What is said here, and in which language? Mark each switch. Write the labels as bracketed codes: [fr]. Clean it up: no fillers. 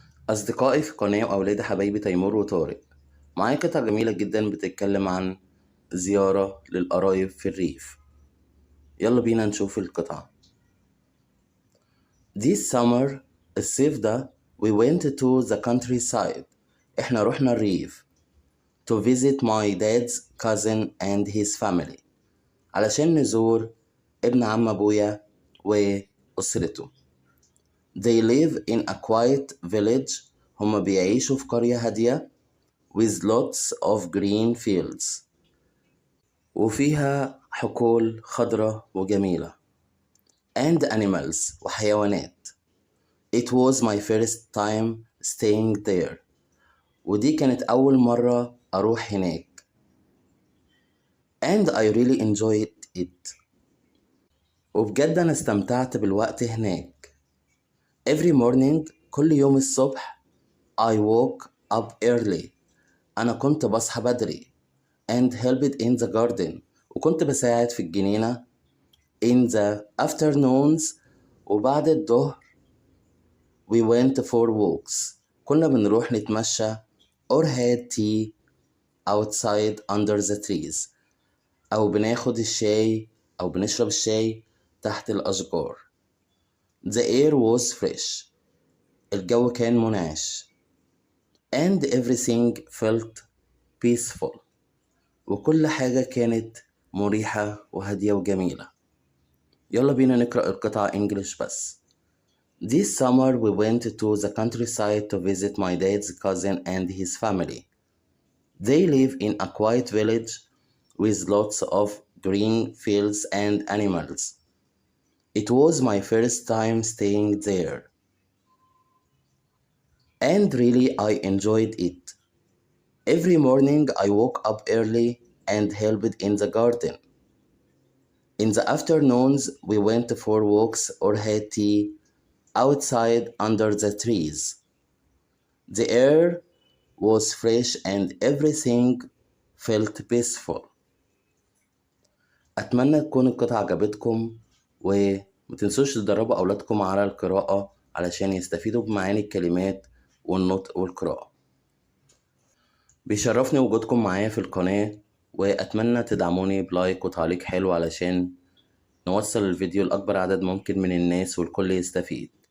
[ar] أصدقائي في القناة وأولاد حبايبي تيمور وطارق، معايا قطعة جميلة جدا بتتكلم عن زيارة للقرايب في الريف. يلا بينا نشوف القطعة. [en] This summer [ar] الصيف ده [en] we went to the countryside. [ar] احنا رحنا الريف [en] to visit my dad's cousin and his family [ar] علشان نزور ابن عم أبويا وأسرته. [en] They live in a quiet village. [ar] هما بيعيشوا في قرية هادية [en] with lots of green fields. [ar] وفيها حقول خضرة وجميلة. [en] and animals [ar] وحيوانات. [en] It was my first time staying there. [ar] ودي كانت أول مرة أروح هناك. [en] and I really enjoyed it. [ar] وبجد أنا استمتعت بالوقت هناك. [en] Every morning [ar] كل يوم الصبح [en] I woke up early. [ar] أنا كنت بصحى بدري [en] and helped in the garden. [ar] وكنت بساعد في الجنينة. [en] in the afternoons [ar] وبعد الظهر [en] we went for walks. [ar] كنا بنروح نتمشى [en] or had tea outside under the trees. [ar] أو بناخد الشاي أو بنشرب الشاي تحت الأشجار. [en] The air was fresh. [ar] الجو كان منعش. [en] and everything felt peaceful. [ar] وكل حاجة كانت مريحة وهادية وجميلة. يلا بينا نقرأ القطعة إنجليش بس. [en] This summer we went to the countryside to visit my dad's cousin and his family. They live in a quiet village with lots of green fields and animals. It was my first time staying there. And really I enjoyed it. Every morning I woke up early and helped in the garden. In the afternoons we went for walks or had tea outside under the trees. The air was fresh and everything felt peaceful. [ar] أتمنى تكون القطعة عجبتكم ومتنسوش تدربوا أولادكم على القراءة علشان يستفيدوا بمعاني الكلمات والنطق والقراءة. بيشرفني وجودكم معايا في القناة، وأتمنى تدعموني بلايك وتعليق حلو علشان نوصل الفيديو لأكبر عدد ممكن من الناس والكل يستفيد.